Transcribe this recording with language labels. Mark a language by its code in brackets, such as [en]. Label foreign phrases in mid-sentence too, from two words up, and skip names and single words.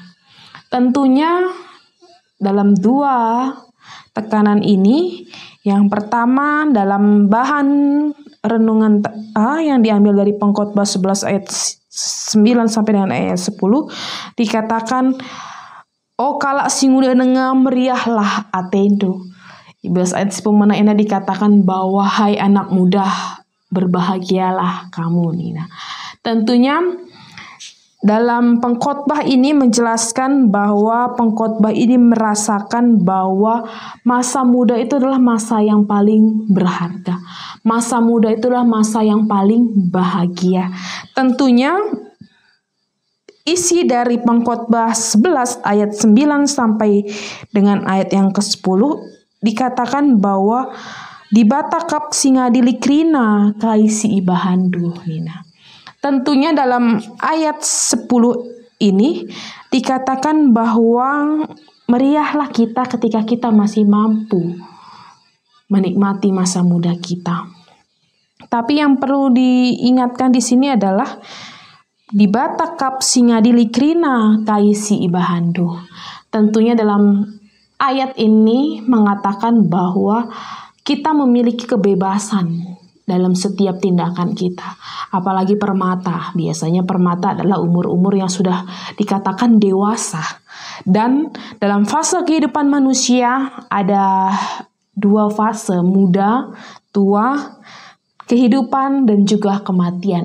[id] Tentunya dalam dua tekanan ini, yang pertama dalam bahan renungan yang diambil dari Pengkhotbah 11 ayat 9 sampai dengan ayat 10 dikatakan, [btx] oh kalak singuda dengar meriahlah atendu. [id] Ibas ayat 10 mana ini dikatakan bahwa hai anak muda, berbahagialah kamu Nina. Tentunya dalam pengkhotbah ini menjelaskan bahwa pengkhotbah ini merasakan bahwa masa muda itu adalah masa yang paling berharga. Masa muda itulah masa yang paling bahagia. Tentunya isi dari Pengkhotbah 11 ayat 9 sampai dengan ayat yang ke-10 dikatakan bahwa [btx] dibata kap singadili krina kaisi ibahandu Nina. [id] Tentunya dalam ayat 10 ini dikatakan bahwa meriahlah kita ketika kita masih mampu menikmati masa muda kita. Tapi yang perlu diingatkan di sini adalah [btx] dibata kap singadili krina kaisi ibahandu. [id] Tentunya dalam ayat ini mengatakan bahwa kita memiliki kebebasan dalam setiap tindakan kita. Apalagi permata. Biasanya permata adalah umur-umur yang sudah dikatakan dewasa. Dan dalam fase kehidupan manusia ada 2 fase, muda, tua, kehidupan dan juga kematian.